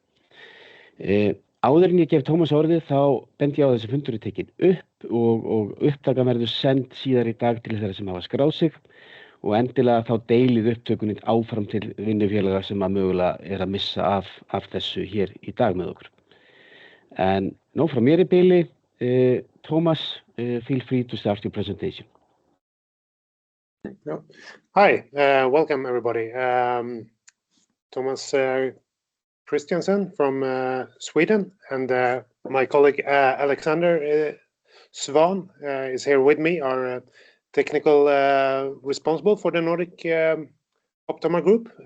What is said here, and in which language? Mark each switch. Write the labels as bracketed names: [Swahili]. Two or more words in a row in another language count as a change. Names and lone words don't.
[Icelandic] Áður en ég gef Thomas orðið þá bendi ég á þessi fundur er tekin upp og upptakan verður send síðar í dag til þeirra sem hafa skráð sig og endilega þá deilið upptökunni áfram til vinnufélaga sem að mögulega er að missa af þessu hér í dag með okkur. En nóg frá mér í bili, [English] Thomas, feel free to start your presentation. Hi, welcome everybody. Thomas Christiansen from Sweden, and my colleague Alexander Svan is here with me, our technical responsible for the Nordic Optoma group.